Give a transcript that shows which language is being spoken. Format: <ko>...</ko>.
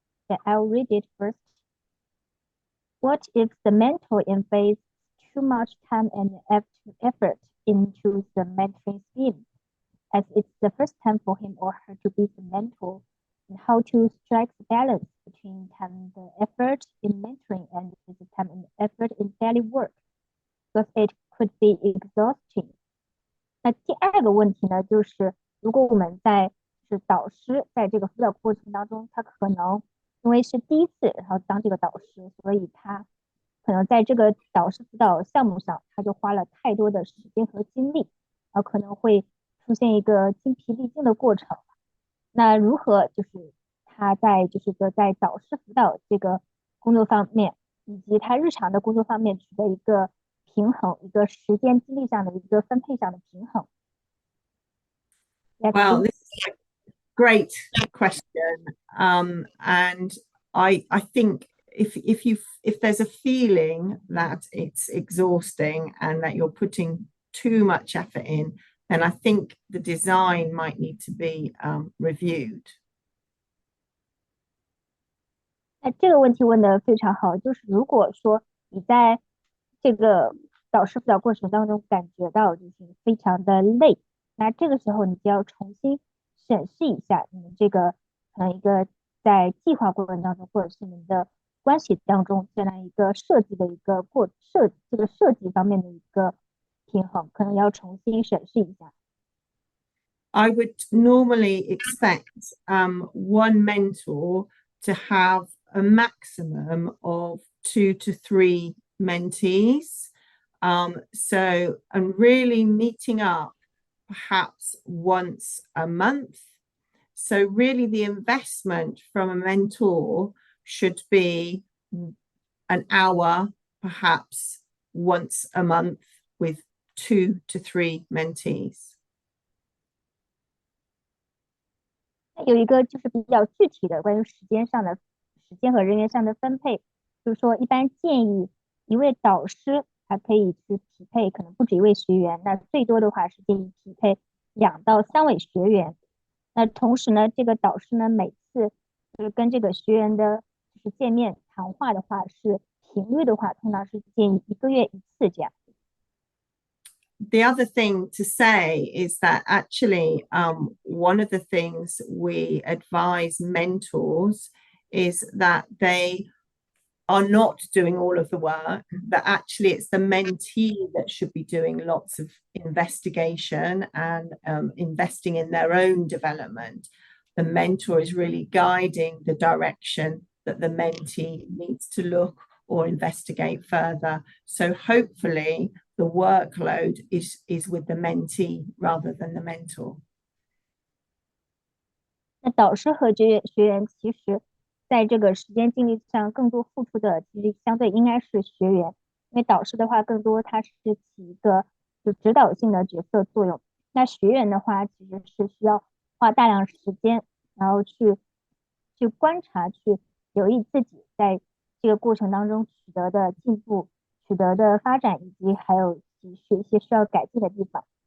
<en>Yeah, I'll read it first. What if the mentor invests too much time and effort into the mentoring scheme, as it's the first time for him or her to be the mentor, and how to strike the balance between time and effort in mentoring and the time and effort in daily work, because it could be exhausting.</en> <zh>那第二个问题呢，就是如果我们是导师在这个辅导过程当中，他可能因为是第一次，然后当这个导师，所以他可能在这个导师辅导项目上，他就花了太多的时间和精力，可能会出现一个精疲力尽的过程。那如何就是他在导师辅导这个工作方面，以及他日常的工作方面取得一个平衡，一个时间精力上的一个分配上的平衡。</zh> <en>Well, this is a great question, and I think if there's a feeling that it's exhausting and that you're putting too much effort in, then I think the design might need to be reviewed.</en> <zh>这个问题问得非常好，就是如果说你在这个导师辅导过程当中感觉到就是非常的累，那这个时候你就要重新审视一下你们这个可能一个在计划过程当中，或者是你们的关系当中这样一个设计的一个这个设计方面的一个平衡，可能要重新审视一下。</zh> <en>I would normally expect one mentor to have a maximum of 2 to 3 mentees. So, and really meeting up perhaps once a month. So really the investment from a mentor should be an hour, perhaps once a month, with 2 to 3 mentees.</en> <zh>有一个就是比较具体的关于时间和人员上的分配，就是说一般建议一位导师他可以去匹配可能不止一位学员，那最多的话是建议匹配2到3位学员。那同时呢，这个导师呢每次就是跟这个学员的就是见面谈话的话是频率的话，通常是建议1个月1次这样。</zh> <en>The other thing to say is that actually, one of the things we advise mentors is that they are not doing all of the work, that actually it's the mentee that should be doing lots of investigation and investing in their own development. The mentor is really guiding the direction that the mentee needs to look or investigate further. So hopefully the workload is with the mentee rather than the mentor.</en> <zh>那导师和学员其实在这个时间精力上更多付出的，其实相对应该是学员，因为导师的话更多他是起一个就指导性的角色作用，那学员的话其实是需要花大量时间，然后去观察，去留意自己在这个过程当中取得的进步、取得的发展，以及还有是一些需要改进的地方。</zh>